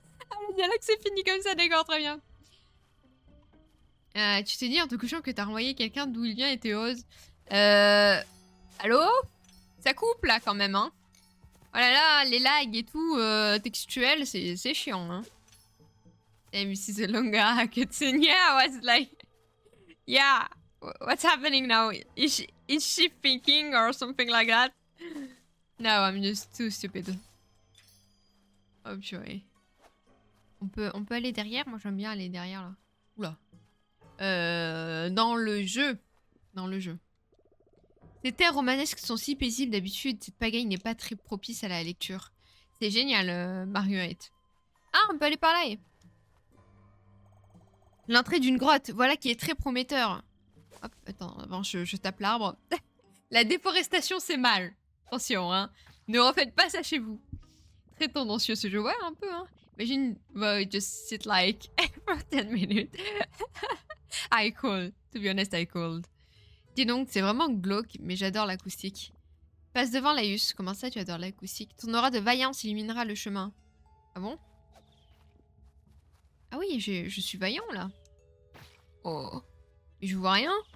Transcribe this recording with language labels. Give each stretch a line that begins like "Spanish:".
French: Ah, le dialogue c'est fini comme ça, d'accord, très bien. Tu t'es dit en te couchant que t'as renvoyé quelqu'un d'où il vient et t'es heureuse. Allô? Ça coupe là quand même, hein? Oh là là, les lags et tout, textuels, c'est chiant, hein?
English: This is a longer cutscene. Yeah, I was like... Yeah, what's happening now? Is she thinking or something like that? No, I'm just too stupid.
French: Oh purée. On peut aller derrière? Moi j'aime bien aller derrière là. Oula. Dans le jeu. Dans le jeu. Les terres romanesques sont si paisibles d'habitude, cette pagaille n'est pas très propice à la lecture. C'est génial, Marguerite. Ah, on peut aller par là. L'entrée d'une grotte, voilà qui est très prometteur. Hop, attends, avant je tape l'arbre. La déforestation, c'est mal. Attention, hein. Ne refaites pas ça chez vous. Très tendancieux ce jeu, ouais, un peu, hein.
English: Imagine, well, just sit like for 10 minutes. I could. To be honest, I could.
French: Dis donc, c'est vraiment glauque, mais j'adore l'acoustique. Passe devant Laïus. Comment ça, tu adores l'acoustique? Ton aura de vaillance illuminera le chemin. Ah bon? Ah oui, je suis vaillant, là. Oh. Mais je vois rien.